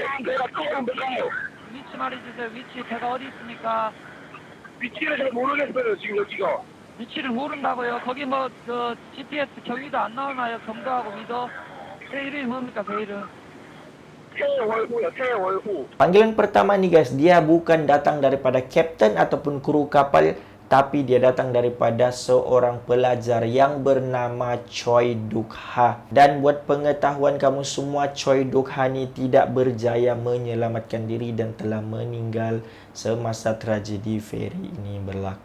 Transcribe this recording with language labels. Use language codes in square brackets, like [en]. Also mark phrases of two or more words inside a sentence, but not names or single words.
[ko] 배가 침몰해요. 위치 말해주세요. 위치 배가 어디 있습니까? 위치를 잘 모르겠어요 지금 여기가. 위치를 모른다고요? 거기 뭐 GPS 경위도 안 나오나요? 경도하고 위도? 배 이름이 뭡니까? 배 이름? 태월호요. 태월호. [ms] Panggilan pertama ni guys, dia bukan datang daripada kapten ataupun kru kapal, tapi dia datang daripada seorang pelajar yang bernama Choi Duk-ha. Dan buat pengetahuan kamu semua, Choi Duk-ha ni tidak berjaya menyelamatkan diri dan telah meninggal semasa tragedi ferry ini berlaku.